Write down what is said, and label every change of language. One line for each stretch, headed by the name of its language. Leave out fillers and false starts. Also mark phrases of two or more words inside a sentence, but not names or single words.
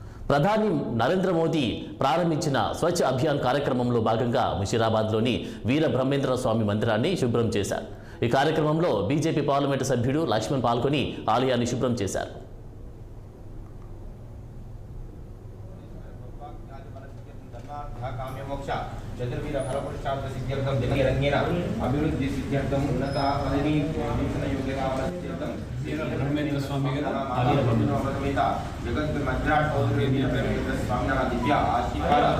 Telugu: ప్రధాని నరేంద్ర మోదీ ప్రారంభించిన స్వచ్ఛ అభియాన్ కార్యక్రమంలో భాగంగా ముషీరాబాద్లోని వీర బ్రహ్మేంద్ర స్వామి మందిరాన్ని శుభ్రం చేశారు. ఈ కార్యక్రమంలో బీజేపీ పార్లమెంటు సభ్యుడు లక్ష్మణ్ పాల్గొని ఆలయాన్ని శుభ్రం చేశారు.
Sanskrit: चतुर्वीर फलपुरुषार्थ सिद्ध्यर्थम जगरंगेन अभिवृद्धि सिद्ध्यर्थम उन्नता पदवी विवेचन योग्यता सिद्ध्यर्थम वीर ब्रह्मेंद्र स्वामी गारु जगत मद्राट चौधरी वीर ब्रह्मेंद्र स्वामी नाम दिव्य आशीर्वाद